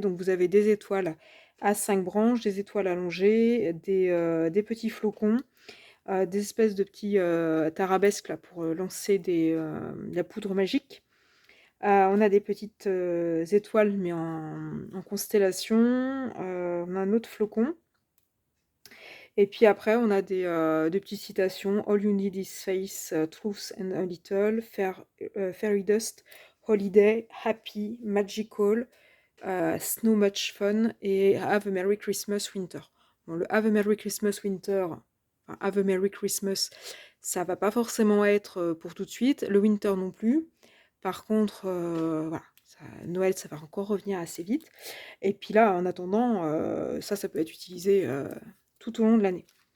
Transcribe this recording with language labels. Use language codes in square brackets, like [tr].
[fr] Donc vous avez des étoiles à 5 branches, des étoiles allongées, des petits flocons, des espèces de petits tarabesques là, pour lancer de la poudre magique. On a des petites étoiles, mais en constellation. On a un autre flocon. Et puis après, on a des petites citations. [en] All you need is faith, truth and a little, fairy dust, holiday, happy, magical, snow much fun et have a Merry Christmas winter. [fr] Bon, le [en] have a Merry Christmas winter, [fr] enfin, [en] have a Merry Christmas, [fr] ça va pas forcément être pour tout de suite. Le winter non plus. Par contre, voilà, Noël, ça va encore revenir assez vite. Et puis là, en attendant, ça peut être utilisé tout au long de l'année.